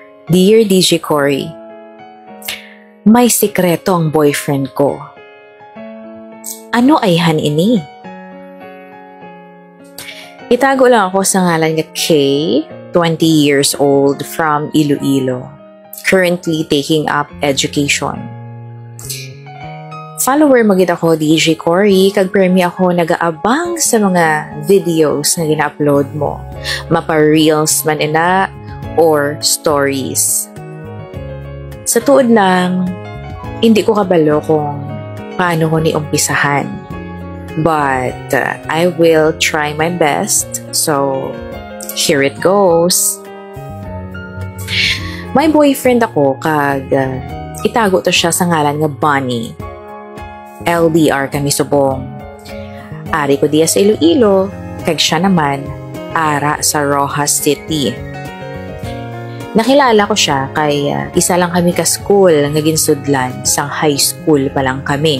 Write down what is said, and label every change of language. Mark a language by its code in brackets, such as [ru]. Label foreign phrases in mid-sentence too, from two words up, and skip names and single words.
[hil] Dear DJ Cory, may sikreto ang boyfriend ko. Ano ay ini? Itago lang ako sa ngalan niya Kay, 20 [en] years old [hil] from Iloilo, [en] currently taking up education. [hil] Follower magit ako DJ Cory, kag premi ako nagaabang sa mga videos na gina-upload mo. Mapa-reels man ina or stories. Sa tuod lang, hindi ko kabalo kung paano ko ni-umpisahan. [en] But I will try my best. So, here it goes. [hil] May boyfriend ako kag itago to siya sa ngalan nga Bonnie. LDR kami subong. Ari ko diya sa Iloilo, kag siya naman ara sa Rojas City. Nakilala ko siya kay isa lang kami ka-school nga ginsudlan, sang high school pa lang kami.